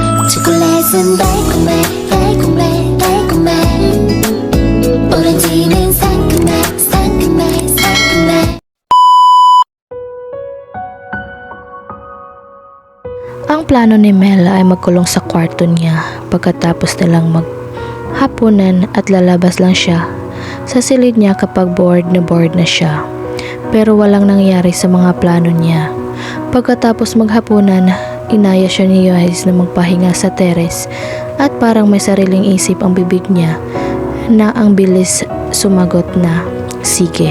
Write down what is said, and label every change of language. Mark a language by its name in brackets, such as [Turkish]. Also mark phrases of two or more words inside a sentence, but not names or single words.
[Korean] 초콜릿은 달콤해 달콤해 달콤해 오렌지는 상큼해 상큼해 상큼해. [Filipino] Ang plano ni Mel ay magkulong sa kwarto niya pagkatapos nilang maghapunan at lalabas lang siya sa silid niya kapag bored na siya. Pero walang nangyari sa mga plano niya. Pagkatapos maghapunan, inaya siya ni Johannes na magpahinga sa teres at parang may sariling isip ang bibig niya na ang bilis sumagot na, sige.